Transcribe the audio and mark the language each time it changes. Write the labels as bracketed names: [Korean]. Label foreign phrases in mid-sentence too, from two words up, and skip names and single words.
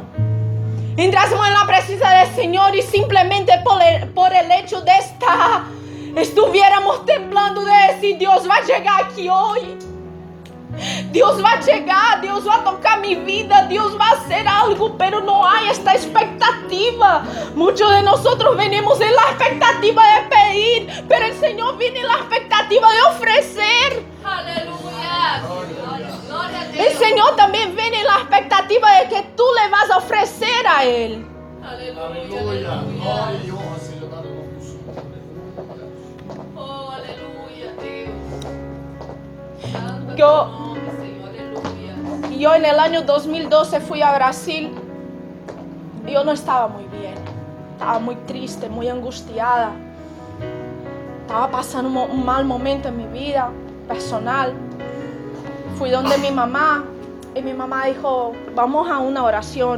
[Spanish] Entrásemos en la presencia del Señor y simplemente por el hecho de estar, estuviéramos temblando de decir: Dios va a llegar aquí hoy. Dios va a llegar, Dios va a tocar mi vida, Dios va a hacer algo, pero no hay esta expectativa. Muchos de nosotros venimos en la expectativa de pedir, pero el Señor viene en la expectativa de ofrecer. [Portuguese] Aleluia. Glória a [Spanish] El [Portuguese] Deus. [Spanish] Señor también viene en la expectativa de que tú le vas a ofrecer a Él. [Portuguese] Aleluia. Aleluia. Aleluia. Glória e honra seja dada ao nome do Senhor. Aleluia. Oh, aleluia, Deus. Santo é [Spanish] Yo- [Portuguese] teu nome, Senhor. Aleluia. [Spanish] Yo en el año 2012 fui a Brasil. Yo no estaba muy bien. Estaba muy triste, muy angustiada. Estaba pasando un mal momento en mi vida personal. Fui donde mi mamá y mi mamá dijo: vamos a una oración.